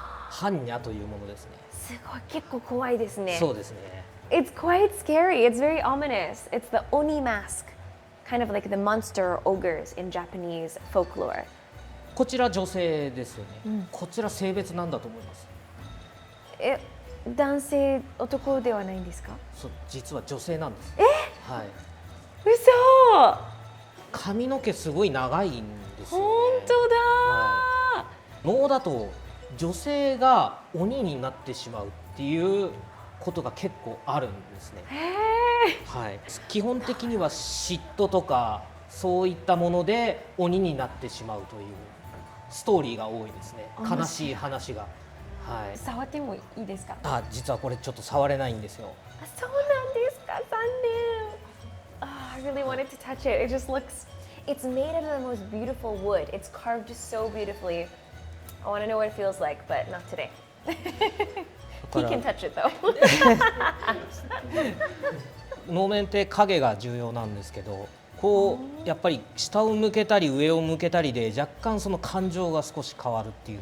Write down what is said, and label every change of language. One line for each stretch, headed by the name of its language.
Japanese: 般若というものですね。すごい、結構怖いですね。そうですね。
English: It's quite scary. It's very ominous. It's the oni mask, kind of like the monster or ogres in Japanese folklore.
Japanese: こちら女性ですよね。こちら性別なんだと思います。男性、男ではないんですか？そう、実は女性なんです。はい。嘘。髪の毛すごい長いんですよね。本当だ。はい、能だと女性が鬼になってしまうっていうことが結構あるんですね。はい、基本的には嫉妬とかそういったもので鬼になってしまうというストーリーが多いですね。悲しい話が。はい。触ってもいいですか？実はこれちょっと触れないんですよ。そうなんですか？残念。
English: I really wanted to touch it. It just looks, it's made out of the most beautiful wood. It's carved so beautifully. I want to know what it feels like, but not today. He can touch it though.
Japanese: 能面って影が重要なんですけど、こうやっぱり下を向けたり上を向けたりで若干その感情が少し変わるっていう。